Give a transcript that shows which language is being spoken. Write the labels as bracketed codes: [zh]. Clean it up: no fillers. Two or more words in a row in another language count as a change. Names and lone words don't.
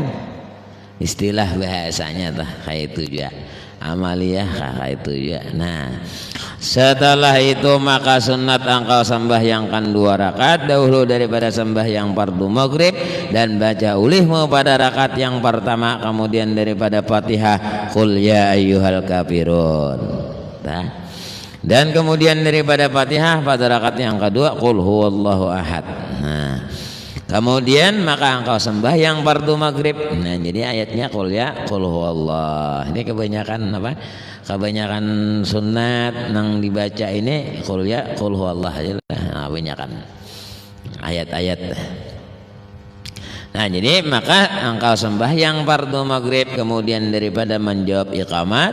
[id] Istilah bahasanya tuh kayak itu juga. Amaliyah kayak itu juga. Nah setelah itu maka sunat engkau sembahyangkan 2 rakaat dahulu daripada sembahyang fardu maghrib dan baca ulihmu pada rakaat yang pertama, kemudian daripada Fatihah qul ya ayyuhal kafirun. Dan kemudian daripada Fatihah pada rakaat yang kedua qul huwallahu ahad. Nah kemudian maka engkau sembahyang fardu maghrib. Nah jadi ayatnya qul huwallah. Ini kebanyakan apa? [bjn] Kebanyakan sunat nang dibaca ini qul huwallah aja lah. [id] Nah, kebanyakan ayat-ayat. Nah jadi maka engkau sembahyang fardu maghrib kemudian daripada menjawab iqamat.